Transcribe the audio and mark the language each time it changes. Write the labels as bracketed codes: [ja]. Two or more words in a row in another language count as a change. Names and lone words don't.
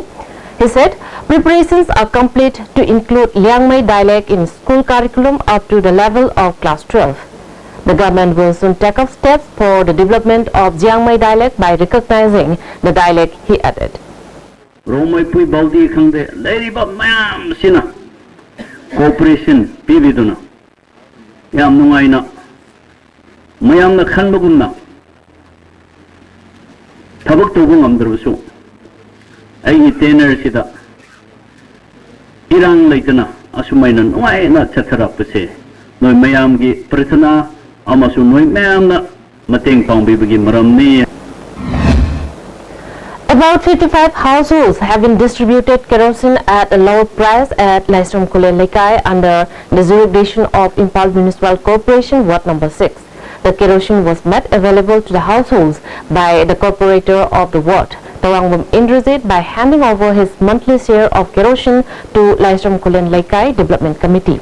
[en] He said preparations are complete to include Liangmai dialect in school curriculum up to the level of class 12. The government will soon take up steps for the development of Jiangmai dialect by recognizing the dialect, he added. [mni] Cooperation pibiduna yam nungaina mayam na khanbagumna tabak tobu ngamdrabsu ai tenor sida irang leitana asumaina nungaina chatharapse noi mayam gi prathana amasu noi mayam na mateng pangbibagi maramni. [en] About 55 households have been distributed kerosene at a lower price at Laisram Kulen Lekai under the jurisdiction of Impal Municipal Corporation, Ward Number 6. The kerosene was made available to the households by the corporator of the ward, Tawangwam Indrajit, by handing over his monthly share of kerosene to Laisram Kulen Lekai Development Committee.